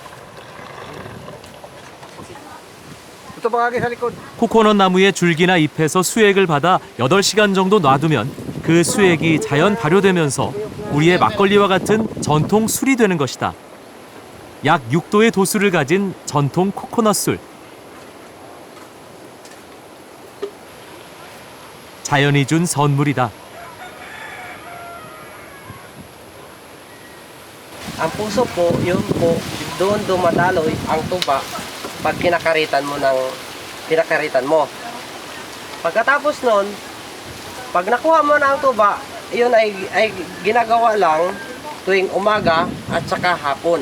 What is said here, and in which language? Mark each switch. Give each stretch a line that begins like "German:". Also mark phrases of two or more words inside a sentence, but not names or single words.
Korean: 코코넛 나무의 줄기나 잎에서 수액을 받아 8시간 정도 놔두면 그 수액이 자연 발효되면서 우리의 막걸리와 같은 전통 술이 되는 것이다. 약 6도의 도수를 가진 전통 코코넛 술. 자연이 준 선물이다.
Filipino: Ang puso po, yun po, doon dumadaloy ang tuba pag pinakaritan mo. Pagkatapos nun, pag nakuha mo na ang tuba, yun ay ginagawa lang tuwing umaga at saka hapon.